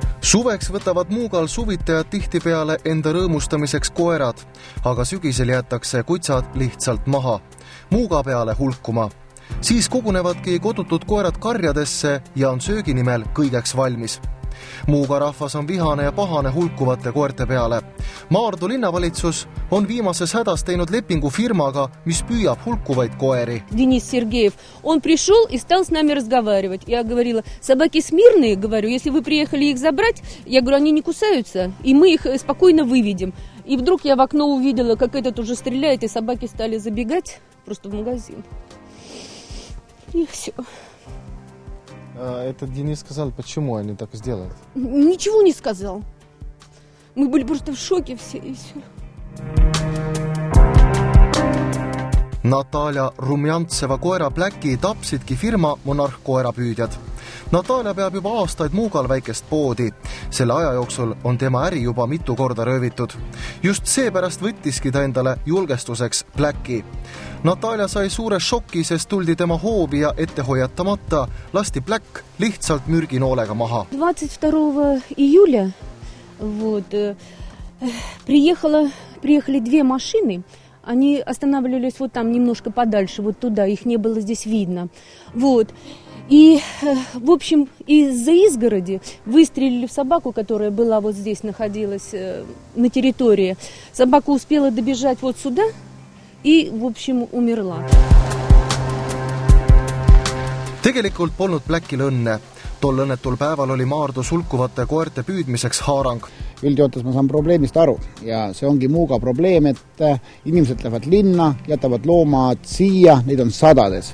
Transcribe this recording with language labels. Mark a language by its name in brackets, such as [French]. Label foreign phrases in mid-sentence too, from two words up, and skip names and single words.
[Estonian] Suveks võtavad Muugal suvitajad tihtipeale enda rõõmustamiseks koerad, aga sügisel jäetakse kutsad lihtsalt maha, Muuga peale hulkuma. Siis kogunevadki kodutud koerad karjadesse ja on söögi nimel kõigeks valmis. Muuga rahvas on vihane ja pahane hulkuvate koerte peale. Maardu linnavalitsus on viimases hädas teinud lepingu firmaga, mis püüab hulkuvaid koeri. [Russian] Денис Сергеев, он пришел и стал с нами разговаривать. Я говорила, собаки смирные, говорю, если вы приехали их забрать, я говорю, они не кусаются, и мы их спокойно выведем. И вдруг я в окно увидела, как этот уже стреляет, и собаки стали забегать просто в магазин. И все. Этот Денис сказал, почему они так сделают? Ничего не сказал. Мы были просто в шоке все и все. [Estonian] Natalja Rumjantseva koera Blacki tapsidki firma Monarh koerapüüdjad. Natalja peab juba aastaid Muugal väikest poodi. Selle aja jooksul on tema äri juba mitu korda röövitud. Just seepärast võttiski ta endale julgestuseks Blacki. Natalja sai suure šoki, sest tuldi tema hoovi ja ettehoiatamata lasti Black lihtsalt mürginoolega maha. [Russian] 22 июля приехали две машины. Они останавливались вот там немножко подальше, вот туда, их не было здесь видно. И, в общем, из-за изгороди выстрелили в собаку, которая была вот здесь, находилась на территории. Собака успела добежать вот сюда и, в общем, умерла. [Estonian] Tegelikult polnud Blackil õnne. Tol õnnetul päeval oli Maardu sulkuvate koerte püüdmiseks haarang. Üldjoontes ma saan probleemist aru ja see ongi Muuga probleem, et inimesed lähevad linna, jätavad loomad siia, neid on sadades.